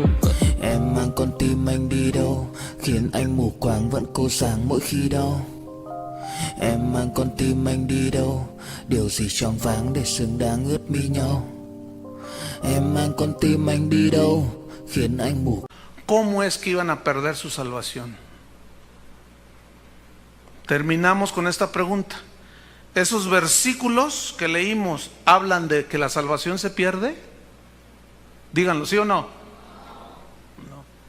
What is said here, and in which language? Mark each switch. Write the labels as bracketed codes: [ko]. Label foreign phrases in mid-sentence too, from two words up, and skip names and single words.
[vi] Em mang con tim anh đi đâu, khiến anh mù quáng vẫn cô sáng mỗi khi đau. Em mang con tim anh đi đâu, điều gì choáng váng để xứng đáng ướt mi nhau. Em mang con tim anh đi đâu, khiến anh mù. [es] ¿Cómo es que iban a perder su salvación? Terminamos con esta pregunta. ¿Esos versículos que leímos hablan de que la salvación se pierde? Díganlo, ¿sí o no? No.